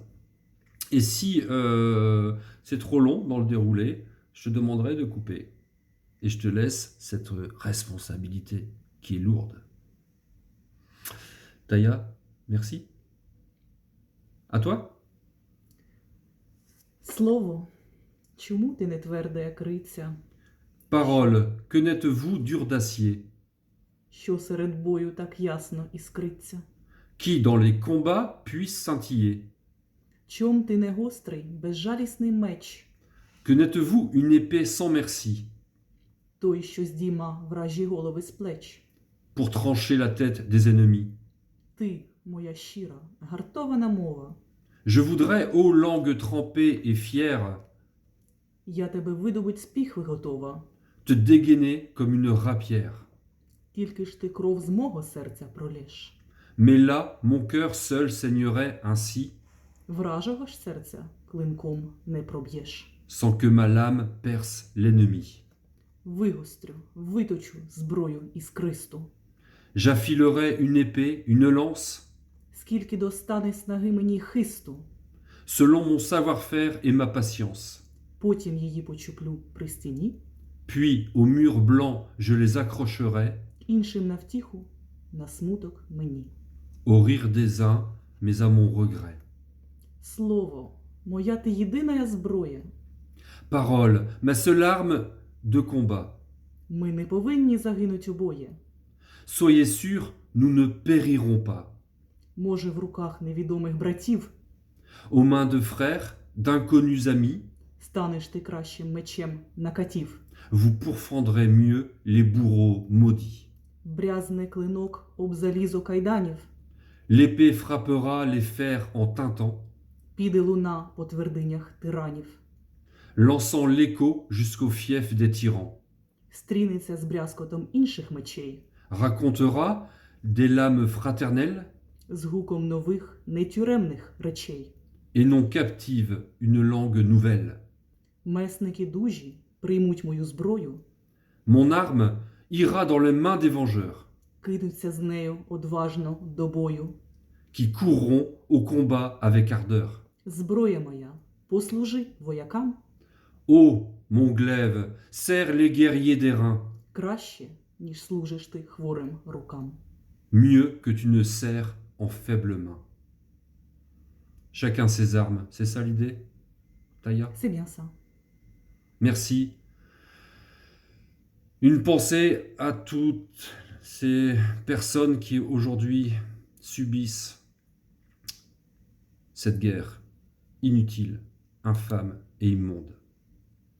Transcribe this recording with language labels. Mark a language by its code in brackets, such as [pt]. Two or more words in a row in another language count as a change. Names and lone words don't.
[fr] Et si c'est trop long dans le déroulé, je te demanderai de couper. Et je te laisse cette responsabilité qui est lourde. Taya, merci. À toi? [uk] Слово, чому ти не тверде, як риця, [fr] Parole, que n'êtes-vous dur d'acier, [uk] що серед бою так ясно іскриться? [fr] qui dans les combats puisse scintiller? [uk] Чом ти не гострий, безжалісний меч, [fr] Que n'êtes-vous une épée sans merci, [uk] той, що здійма вражі голови з плеч? [fr] pour trancher la tête des ennemis? [uk] Ти, моя щира, гартована мова, [fr] Je voudrais, ô langue trempée et fière, [uk] я тебе видобуть з піхви готова, [fr] te dégainer comme une rapière. [uk] тільки ж ти кров з мого серця пролєш. [fr] Mais là, mon cœur seul saignerait ainsi, [uk] Вражого ж серця клинком не проб'єш. [fr] sans que ma lame perce l'ennemi. [uk] Вигострю, виточу зброю іскристу. [fr] J'affilerais une épée, une lance, [uk] Скільки достане снаги мені хисту, [fr] selon mon savoir-faire et ma patience. [uk] потім її почуплю при стіні, [fr] Puis, au mur blanc, je les accrocherai, [uk] іншим на втіху, на смуток мені. [fr] au rire des uns, mais à mon regret. [uk] Слово, моя ти єдина зброя. [fr] Parole, ma seule arme de combat. [uk] Ми не повинні загинуть обоє. [fr] Soyez sûrs, nous ne périrons pas. [uk] Може, в руках невідомих братів [fr] Aux mains de frères, d'inconnus amis, [uk] станеш ти кращим мечем на катів. [fr] vous pourfendrez mieux les bourreaux maudits. [uk] Брязне клинок об залізо кайданів, [fr] L'épée frappera les fers en tintant, [uk] піде луна по твердинях тиранів. [fr] lançant l'écho jusqu'au fief des tyrans. [uk] Стрінеться з брязкотом інших мечей, [fr] Racontera des lames fraternelles [uk] з гуком нових, нетюремних речей. [fr] et non captive une langue nouvelle. [uk] Месники дужі приймуть мою зброю, [fr] Mon arme ira dans les mains des vengeurs, [uk] кинуться з нею одважно до бою. [fr] qui courront au combat avec ardeur. [uk] Зброя моя, послужи воякам [fr] Ô, mon glaive, serre les guerriers d'airain, [uk] краще, ніж служиш ти хворим рукам. [fr] mieux que tu ne serres en faibles mains. Chacun ses armes, c'est ça l'idée, Taya? C'est bien ça. Merci. Une pensée à toutes ces personnes qui aujourd'hui subissent cette guerre inutile, infâme et immonde.